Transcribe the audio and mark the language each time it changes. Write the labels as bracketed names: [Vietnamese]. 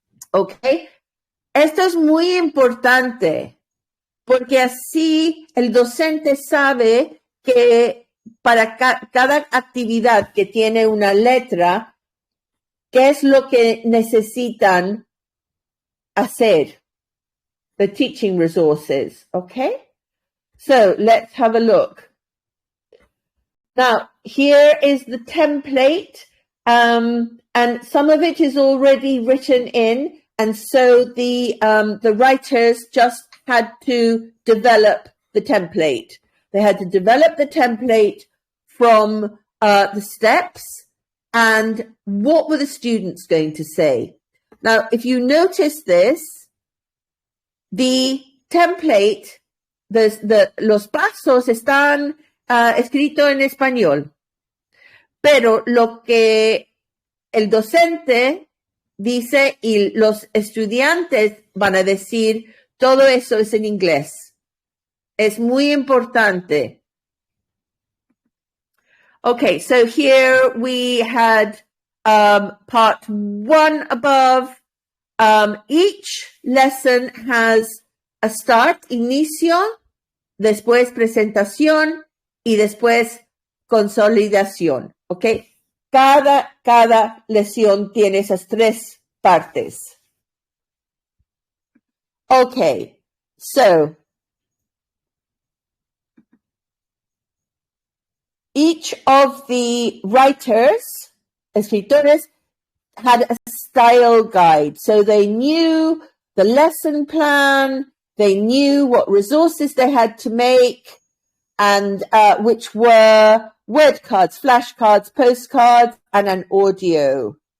[Spanish] ¿Ok? Esto es muy importante porque así el docente sabe que para cada actividad que tiene una letra, ¿qué es lo que necesitan hacer? [English] The teaching resources, okay? So let's have a look. Now, here is the template, and some of it is already written in, and so the writers just had to develop the template. They had to develop the template from the steps and what were the students going to say. Now, if you notice this, the template, [Spanish] los pasos están escritos en español, pero lo que el docente dice y los estudiantes van a decir, todo eso es en inglés. Es muy importante. [English] Okay, so here we had part 1 above. Each lesson has a start, [Spanish] inicio, después presentación y después consolidación. Okay, cada lección tiene esas 3 partes. [English] Okay, so each of the writers, escritores, had a style guide. So they knew the lesson plan, they knew what resources they had to make, and which were word cards, flashcards, postcards, and an audio.